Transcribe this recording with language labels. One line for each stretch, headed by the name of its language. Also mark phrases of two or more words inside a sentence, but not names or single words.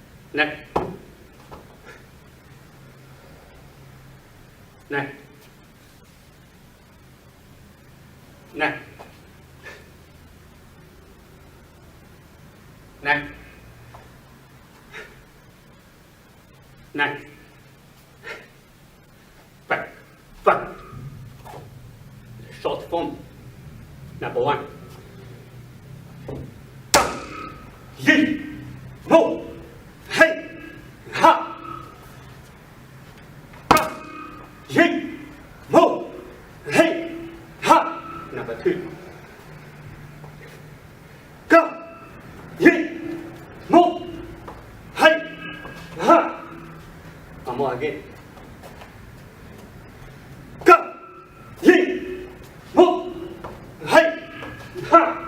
English: neck, neck, neck, neck, neck, back, back. Short form. Number 1. Yin, mo, hey, ha. Yin, mo, hey, ha. Number 2. Go, yin, mo, hey, ha. One more again. Go, yin, mo, hey, ha.